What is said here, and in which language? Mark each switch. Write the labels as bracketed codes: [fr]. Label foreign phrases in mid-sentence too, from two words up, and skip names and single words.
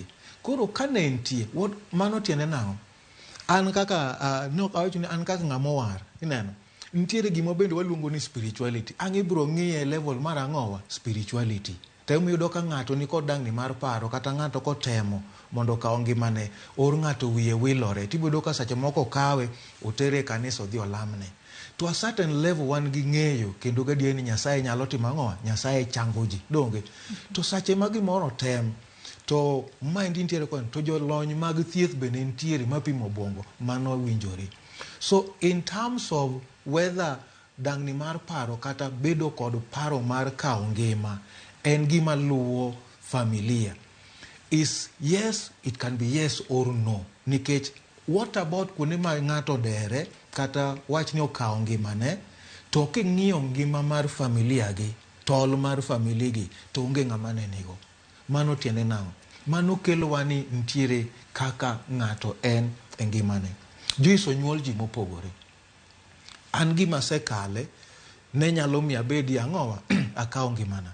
[luo] Koro ka ne entie, mano tiende nang'o? An kaka, awacho ni an kaka ng'ama war, ineno. Nitiere gima bende waluongo ni spirituality. Ang' ibro ng'iye level mar ang'owa, spirituality. Temo yudo ka ng'ato ni kod dang'ni mar paro, kata ng'ato kotemo mondo okaw ngimane, or ng'ato wiye wilore. Tibodo ka sache moko kawe, otere kanisa odhi olamne. [en] To a certain level [luo] wan gi ng'eyo, kendo gadier ni Nyasaye nyalo timo ang'owa, Nyasaye chango ji, donge. To sache ma gimoro tem, to maendi nitiere kon, to jolony mag thieth bende nitiere mapimo obwongo, mano owinjore. [en] So in terms of whether [luo] dang'ni mar paro kata bedo kod paro mar kawo ngima, en gima luwo familia. [en] Is yes, it can be yes or no. [luo] Nikech, [en] what about [luo] kuonde ma ng'ato dere, kata wach ni okawo ngimane, to king'iyo ngima mar familia gi, tol mar familia gi, to onge ng'ama ne nigo. Mano tiende nang'o? Mano kelo wani nitiere kaka ng'ato en e ngimane. Juiso nyuol ji mopogore. An gima sekale, ne nyalo mi abedi ang'owa, akawo ngimana.